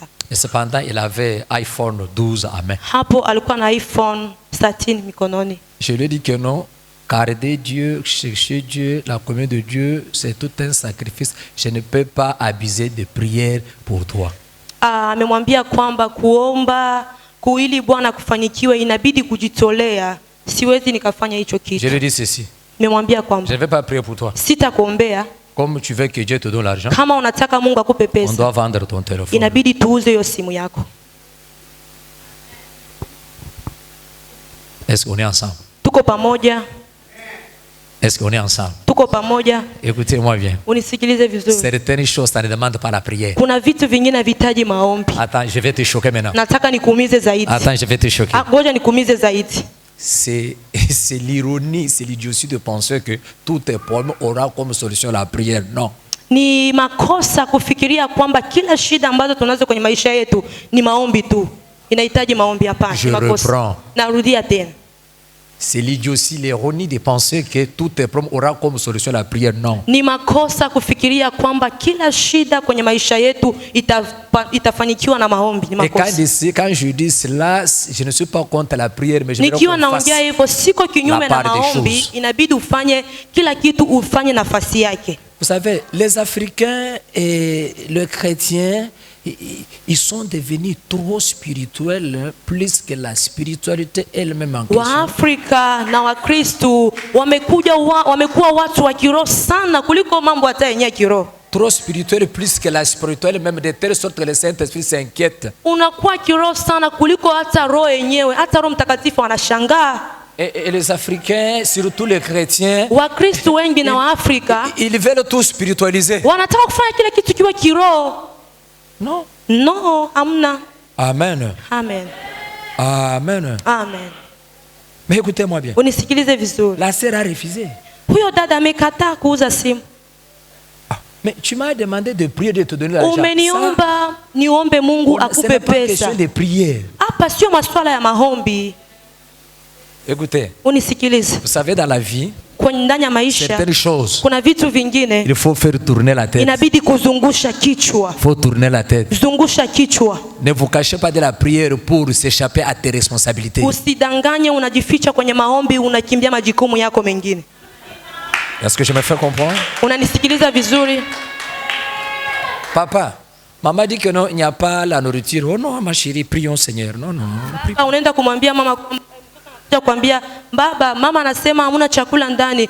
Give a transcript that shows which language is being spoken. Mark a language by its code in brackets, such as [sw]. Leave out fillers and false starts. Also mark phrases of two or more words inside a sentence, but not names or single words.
[fr] Et cependant, il avait iPhone 12 à main. [sw] Hapo alikuwa na iPhone 13 mikononi. [fr] Je lui ai dit que non, garder Dieu, chercher Dieu, la communion de Dieu, c'est tout un sacrifice. Je ne peux pas abuser de prière pour toi. [sw] Amemwambia kwamba kuomba kuili Bwana kufanyikiwe inabidi kujitolea. Siwezi nikafanya hicho kitu. [fr] Je lui ai dit ceci. [sw] Nimemwambia kwamba [fr] Je ne vais pas prier pour toi. [sw] Sitakuombea. [fr] Comme tu veux que Dieu te donne l'argent, [sw] kama unataka Mungu akupe pesa, [fr] on doit vendre ton téléphone. [sw] Inabidi tuuze hiyo simu yako. [fr] Est-ce qu'on est ensemble? [sw] Tuko pamoja? [fr] Est-ce qu'on est ensemble? [sw] Tuko pamoja? [fr] Écoutez-moi bien. [sw] Unisikilize vizuri. [fr] Certaines choses, ça ne demande pas la prière. [sw] Kuna vitu vingine vitaji maombi. [fr] Attends, je vais te choquer maintenant. [sw] Nataka nikuumize zaidi. [fr] Attends, je vais te choquer. [sw] Ngoja nikuumize zaidi. [fr] C'est l'ironie, c'est l'idiotie de penser que tout tes problèmes aura comme solution la prière. Non. [sw] Ni makosa kufikiria kwamba kila shida ambazo tunazo kwenye maisha yetu ni maombi tu. Inahitaji maombi hapana. [fr] Je reprends. [sw] Narudia tena. [fr] C'est l'idiotie, l'ironie de penser que tout tes problèmes aura comme solution la prière. Non. [sw] Ni makosa kufikiria kwamba kila shida kwenye maisha yetu itafanikiwa na maombi. Ni makosa. [fr] Et quand je dis cela, je ne suis pas contre la prière, mais je veux [sw] nikiwa naongea hivyo siko kinyume na maombi, inabidi ufanye kila kitu ufanye nafasi yake. [fr] Vous savez, les Africains et les chrétiens, ils sont devenus trop spirituels, plus que la spiritualité elle-même en question. [sw] Waafrika na Wakristo wamekuwa watu wa kiroho sana kuliko mambo hata yenyewe kiroho. [fr] Trop spirituel plus que la spirituelle, même de telle sorte que le Saint-Esprit s'inquiète. [sw] Unakuwa kiroho sana kuliko hata roho yenyewe, hata Roho Mtakatifu anashangaa. [fr] Et les Africains, surtout les chrétiens, [sw] Wakristo wengi na Waafrika, [fr] ils veulent tout spiritualiser. [sw] Wanataka kufanya kila kitu kiwe kiroho. [fr] Non. [sw] No, amna. Amen. Amen. Amen. Amen. [fr] Mais écoutez-moi bien. [sw] Unisikilize vizuri. [fr] La sœur a refusé. [sw] Huyo dada amekataa kuuza simu. [fr] Mais tu m'as demandé de prier, de te donner l'argent. [sw] Umeniomba niombe Mungu akupe pesa. [fr] C'est question de prière. [sw] Hapa sio masuala ya maombi. [fr] Écoutez. [sw] Unisikilize. [fr] Vous savez, dans la vie, [sw] kwenye ndani ya maisha [fr] certaines choses, [sw] kuna vitu vingine [fr] il faut faire tourner la tête. [sw] Inabidi kuzungusha kichwa. [fr] Faut tourner la tête. [sw] Zungusha kichwa. [fr] Ne vous cachez pas de la prière pour s'échapper à tes responsabilités. [sw] Usidanganye unajificha kwenye maombi unakimbia majukumu yako mengine. [fr] Est-ce que je me fais comprendre? [sw] Unanisikiliza vizuri? [fr] Papa, maman dit que non, il n'y a pas la nourriture. Oh non, ma chérie, prions Seigneur. Non, non. [sw] Unaenda kumwambia mama kwambia baba, mama anasema hamuna chakula ndani.